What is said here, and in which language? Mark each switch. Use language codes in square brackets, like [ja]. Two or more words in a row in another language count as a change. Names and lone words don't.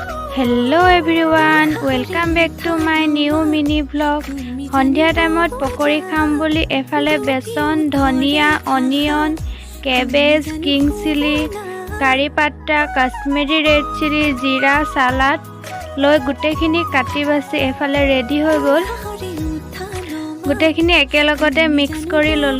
[en] Hello everyone, welcome back to my new mini vlog. [as] হন্দিয়া টিমত পাকোৰে খাম বুলি এফালে বেছন, ধনিয়া, [en] onion, cabbage, king chili, curry patta, Kashmiri red chili, [as] জিৰা, salad লৈ গোটেইখিনি কাটি বাছি এফালে ready হৈ গ'ল. গোটেইখিনি একেলগতে mix কৰি ল'লোঁ.